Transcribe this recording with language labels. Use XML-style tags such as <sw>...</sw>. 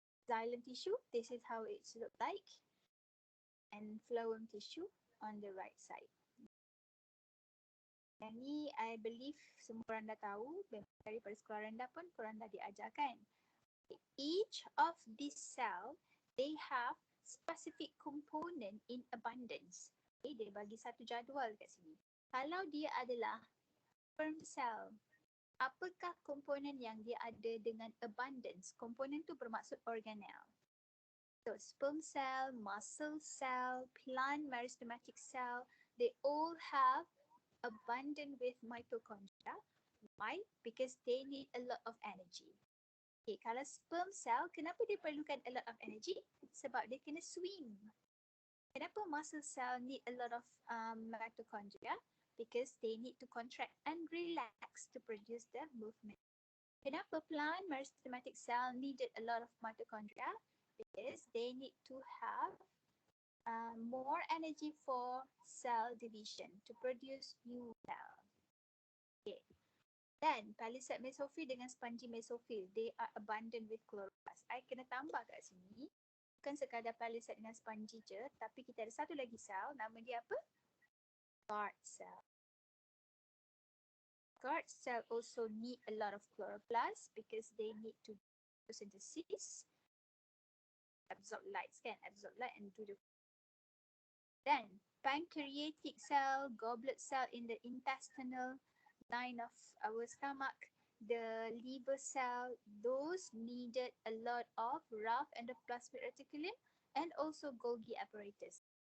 <en>Xylem tissue, this is how it look like. And phloem tissue on the right side.</en> <ms>Yang ni I believe semua orang dah tahu, daripada sekolah rendah pun korang dah diajarkan.</ms> <en>Each of these cell, they have specific component in abundance.</en> <ms>Okay, dia bagi satu jadual kat sini. Kalau dia adalah sperm cell, apakah komponen yang dia ada dengan abundance? Komponen tu bermaksud organelle.</ms> <en>So sperm cell, muscle cell, plant meristematic cell, they all have abundant with mitochondria. Why? Because they need a lot of energy. Okay,</en> <ms>kalau sperm cell, kenapa dia perlukan</ms> <en>a lot of energy?</en> <ms>Sebab dia kena swim. Kenapa</ms> <en>muscle cell need a lot of mitochondria? Because they need to contract and relax to produce the movement. Kenapa plant meristematic cell needed a lot of mitochondria? Because they need to have more energy for cell division to produce new cell. Okay. Then palisade mesophyll dengan spongy mesophyll, they are abundant with chloroplast. I kena tambah kat sini,</en> <ms>bukan sekadar palisade dengan spongy je, tapi</ms> <en>kita ada satu lagi sel, nama dia apa? Guard cell. Guard cell also need a lot of chloroplast because they need to do photosynthesis, absorb light and do the. Then pancreatic cell, goblet cell in the intestinal line of our stomach, the liver cell, those needed a lot of rough endoplasmic reticulum and also Golgi apparatus.</en>